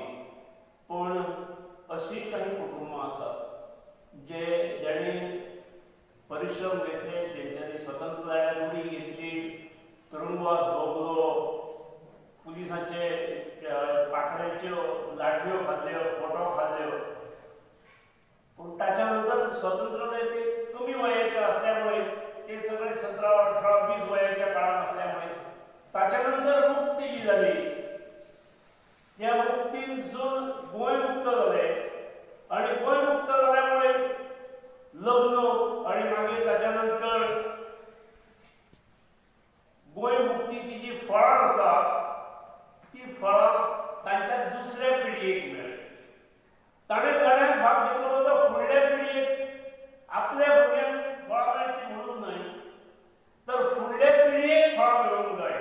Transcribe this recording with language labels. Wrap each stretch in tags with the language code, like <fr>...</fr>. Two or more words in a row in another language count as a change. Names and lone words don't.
<kok>पण अशी काही कुटुंबां आसात जेणे परिश्रम घेतले, जेंच्यांनी स्वतंत्र लढ्यात उडी घेतली, तुरुंगवास भोगलो, पुलिसांचे पाखऱ्यांच्यो लाटव्यो खाल्ल्यो, फोटो खाल्ल्यो.</kok> <mr>पण त्याच्यानंतर स्वातंत्र्य ते कमी वयाचे असल्यामुळे ते सगळे 17, 18, 20 वयाच्या काळात असल्यामुळे त्याच्यानंतर मुक्ती जी झाली या मुक्तीन जो गोंय मुक्त झाले आणि गोंय मुक्त झाल्यामुळे लग्न आणि मागीर त्याच्यानंतर गोंय मुक्तीची जी फळां आसा ती फळां तांच्या दुसऱ्या पिढयेक मेळ्ळी.</mr> <kok>ताणें लढ्यात भाग घेतलो तर फुडल्या पिढयेक आपल्या भुरग्यांक फळां मेळची म्हणून न्हय तर फुडल्या पिढयेक फळां मेळूंक जाय.</kok>